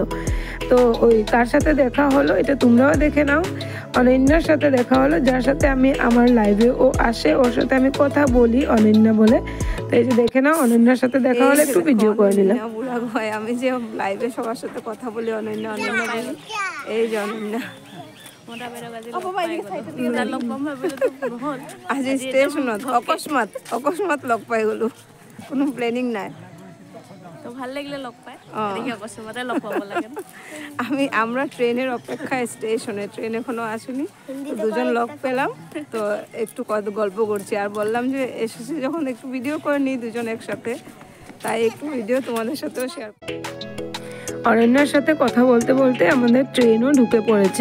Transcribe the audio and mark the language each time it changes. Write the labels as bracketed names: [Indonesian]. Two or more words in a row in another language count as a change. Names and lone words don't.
[Bangla] তো ওই কার সাথে দেখা হলো এটা তোমরাও দেখে নাও। অনন্যার সাথে দেখা হলো, যার সাথে আমি আমার লাইভে ও আসে, ওর সাথে আমি কথা বলি অনন্যা বলে। তো এই যে দেখে নাও, অনন্যার সাথে দেখা হলে একটু ভিডিও করে নিলাম। আমি যে লাইভে সবার সাথে কথা বলি অনন্যা বলি। [Assamese] এই যে অনন্যা আজি স্টেশনত অকস্মাত লগ পাই গলো, কোনো প্লেনিং নাই। তো ভাল লাগিলে লগ পাই, দেখি অকস্মাতে লগ পাব লাগে। [Bangla] আমরা ট্রেনের অপেক্ষায় স্টেশনে, ট্রেন এখনো আসেনি, দুজন লগ পেলাম। তো একটু গল্প করছি, আর বললাম যে এসেছি যখন একটু ভিডিও করে নিই দুজন একসাথে, তাই একটু ভিডিও তোমাদের সাথেও শেয়ার। অনন্যার সাথে কথা বলতে বলতে আমাদের ট্রেনও ঢুকে পড়েছে।